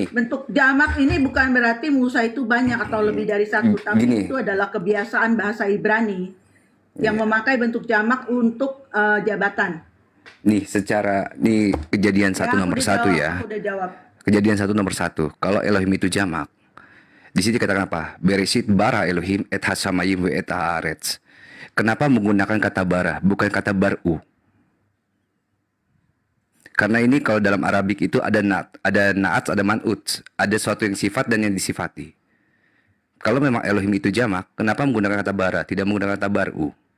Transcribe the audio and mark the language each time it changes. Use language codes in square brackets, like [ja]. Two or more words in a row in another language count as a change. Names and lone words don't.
[id] Bentuk jamak ini bukan berarti Musa itu banyak atau lebih dari satu, tapi Gini. itu adalah kebiasaan bahasa Ibrani yang memakai bentuk jamak untuk jabatan. nih Kejadian 1 Ya, nomor aku 1 dijawab, ya. aku udah jawab. Kejadian 1 nomor 1. Kalau Elohim itu jamak, di sini dikatakan apa? [he] בראשית ברא אלהים את השמים ואת הארץ. [id] Kenapa menggunakan kata bara, bukan kata baru? Karena ini kalau dalam Arabik itu ada naat, ada man'ut, ada suatu yang sifat dan yang disifati. Kalau memang Elohim itu jamak, kenapa menggunakan kata bara, tidak menggunakan kata baru?